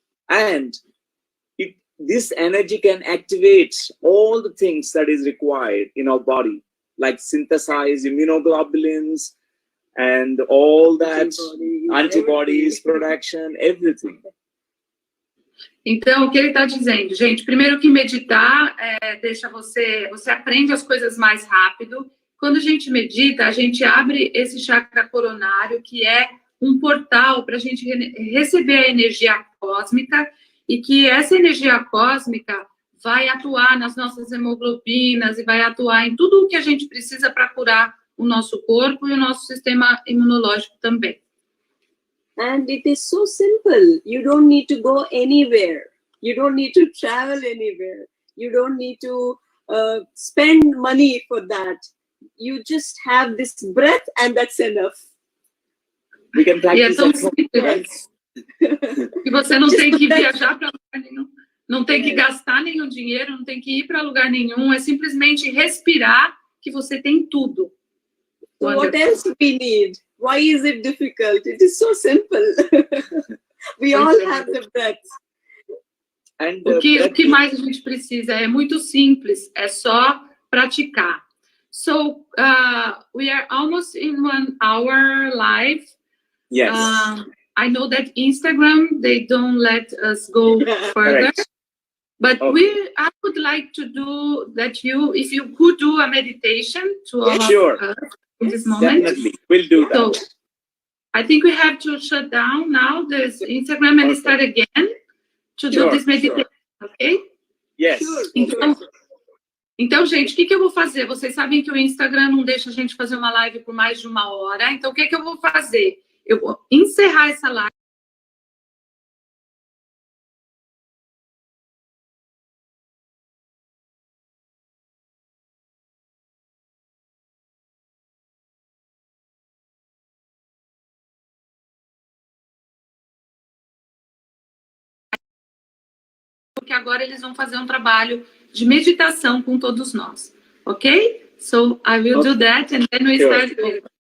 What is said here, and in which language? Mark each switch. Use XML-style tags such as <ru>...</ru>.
<en>And this energy can activate all the things that is required in our body, like synthesize immunoglobulins and all that, antibodies, production, everything.</en> <pt>Então, o que ele está dizendo, gente, primeiro que meditar deixa você aprende as coisas mais rápido. Quando a gente medita, a gente abre esse chakra coronário, que é um portal para a gente receber a energia cósmica, e que essa energia cósmica vai atuar nas nossas hemoglobinas e vai atuar em tudo o que a gente precisa para curar o nosso corpo e o nosso sistema imunológico também.</pt> <en>And it is so simple. You don't need to go anywhere. You don't need to travel anywhere. You don't need to spend money for that. You just have this breath and that's enough. We can practice.</en> <pt>E é tão simples. E você não tem que viajar para lugar nenhum, não tem que gastar nenhum dinheiro, não tem que ir para lugar nenhum, é simplesmente respirar, que você tem tudo.</pt> <en>So what else we need? Why is it difficult? It is so simple. We all have the breath. And</en> <pt>O que mais a gente precisa? É muito simples, é só praticar.</pt> <en>So, we are almost in 1 hour live. yes. I know that Instagram, they don't let us go further. Correct. But Okay. I would like to do that if you could do a meditation to all Sure. of us in this moment. Definitely, we'll do that. So I think we have to shut down now this Instagram and start again to do Sure, this meditation, ok? Yes.</en> <pt>Então, gente, o que eu vou fazer? Vocês sabem que o Instagram não deixa a gente fazer uma live por mais de 1 hora. Então, o que eu vou fazer? Eu vou encerrar essa live. Porque agora eles vão fazer um trabalho de meditação com todos nós, ok?</pt> <en>So I will do that and then we start over.</en>